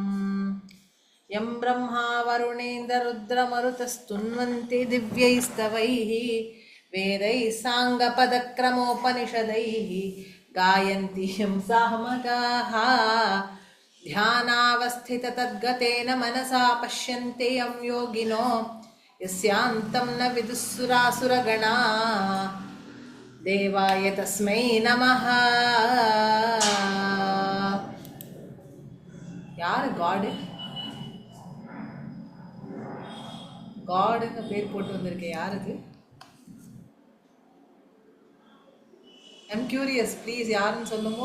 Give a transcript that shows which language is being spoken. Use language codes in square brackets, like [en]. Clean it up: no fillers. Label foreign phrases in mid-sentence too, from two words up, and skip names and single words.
[sa] यं ब्रह्मा वरुणेन्द्ररुद्रमरुतस्तुन्वन्ति दिव्यैस्तवैः वेदैः साङ्गपदक्रमोपनिषदैः गायन्ति यं सामगाः ध्यानावस्थिततद्गतेन मनसा पश्यन्ति यं योगिनो यस्यान्तं न विदुःसुरासुरगणा देवाय तस्मै नमः। [ta] யார் காடு காடுன்னு பேர் போட்டு வந்திருக்கேன் யாருக்கு? [en] I'm curious, [ta] ப்ளீஸ் யாருன்னு சொல்லுங்க.